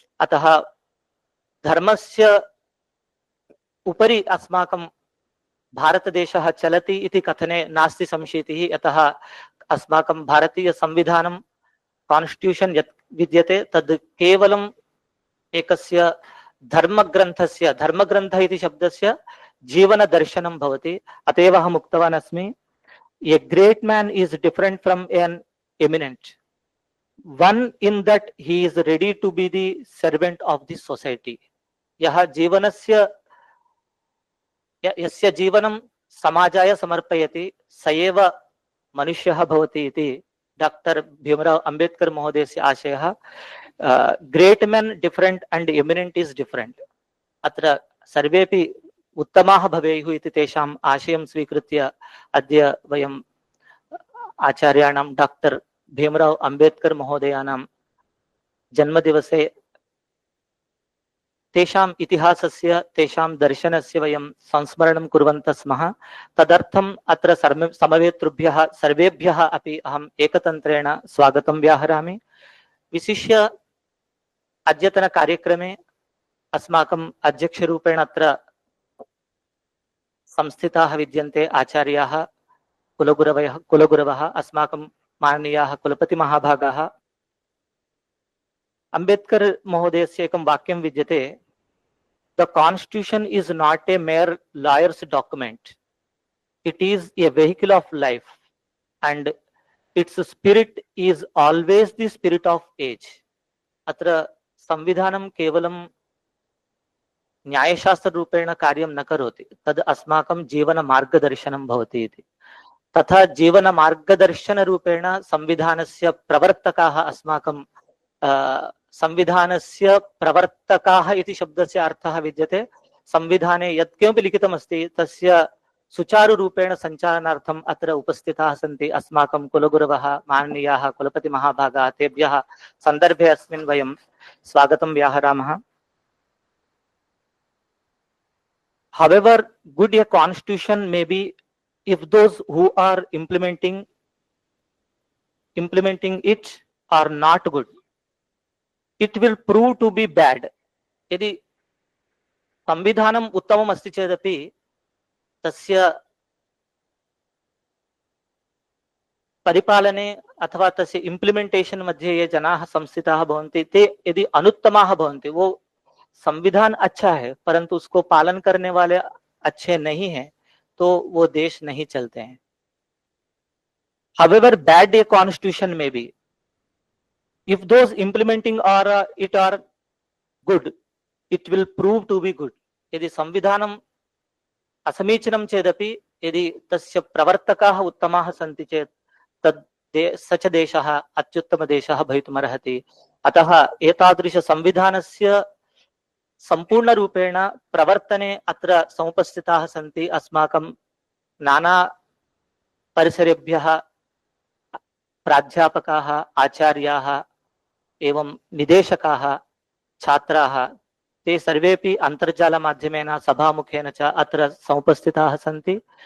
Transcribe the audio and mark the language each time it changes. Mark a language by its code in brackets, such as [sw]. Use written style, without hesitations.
[sa] अतः धर्मस्य उपरि अस्माकं भारतदेशः चलति इति कथने नास्ति संशयः। यतः अस्माकं भारतीय संविधानं कॉन्स्टिट्यूशन यत् विद्यते तद् केवलम् एकस्य धर्मग्रन्थस्य, धर्मग्रन्थ इति शब्दस्य जीवनदर्शनं भवति। अतएव अहम् उक्तवान् अस्मि, [en] A great man is different from an eminent one in that he is ready to be the servant of the society. [sa] यः जीवनस्य यस्य जीवनं समाजाय समर्पयति स एव मनुष्यः भवति इति डॉक्टर भीमराव अंबेडकर महोदयस्य आशयः। [en] Great man different and eminent is different. [sa] अत्र सर्वेपि उत्तमाः भवेयुः इति तेषाम् आशयं स्वीकृत्य अद्य वयम् आचार्याणां डॉक्टर भीमराव अम्बेडकर महोदयानां जन्मदिवसे तेषाम् इतिहासस्य तेषां दर्शनस्य वयं संस्मरणं कुर्वन्तः स्मः। तदर्थम् अत्र समवेतृभ्यः सर्वेभ्यः अपि अहम् एकतन्त्रेण स्वागतं व्याहरामि। विशिष्य अद्यतन कार्यक्रमे अस्माकम् अध्यक्षरूपेण अत्र संस्थिताः विद्यन्ते आचार्याः कुलगुरवः अस्माकं माननीयाः कुलपतिमहाभागाः। अम्बेडकर महोदयस्य एकं वाक्यं विद्यते, [en] The Constitution is not a mere lawyer's document. It is a vehicle of life, and its spirit is always the spirit of age. [sa] अत्र संविधानं केवलं न्यायशास्त्ररूपेण कार्यं न करोति, तद् अस्माकं जीवनमार्गदर्शनं भवति इति। तथा जीवनमार्गदर्शनरूपेण संविधानस्य प्रवर्तकाः अस्माकं संविधानस्य प्रवर्तकाः इति शब्दस्य अर्थः विद्यते। संविधाने यत्किमपि लिखितमस्ति तस्य सुचारुरूपेण सञ्चालनार्थम् अत्र उपस्थिताः सन्ति अस्माकं कुलगुरवः माननीयाः कुलपतिमहाभागाः। तेभ्यः सन्दर्भे अस्मिन् वयं स्वागतं व्याहरामः। [en] However good a constitution may be, if those who are implementing it are not good, it will prove to be bad. [sa] यदि संविधानम् उत्तमम् अस्ति चेदपि तस्य परिपालने अथवा तस्य इम्प्लिमेंटेशन मध्ये ये जनाः संस्थिताः भवन्ति ते यदि अनुत्तमाः भवन्ति, [hi] वो संविधान अच्छा है परंतु उसको पालन करने वाले अच्छे नहीं हैं, तो वो देश नहीं चलते हैं। [en] However bad a constitution may be, if those implementing it are good, it will prove to be good. [sa] यदि संविधानम् असमीचीनं चेदपि यदि तस्य प्रवर्तकाः उत्तमाः सन्ति चेत् तद् सच देशः अत्युत्तमदेशः भवितुमर्हति। अतः एतादृश संविधानस्य सम्पूर्णरूपेण प्रवर्तने अत्र समुपस्थिताः सन्ति अस्माकं नाना परिसरेभ्यः प्राध्यापकाः, आचार्याः एवं निदेशकाः, छात्राः, ते सर्वेपि अन्तर्जालमाध्यमेन सभामुखेन च अत्र समुपस्थिताः सन्ति।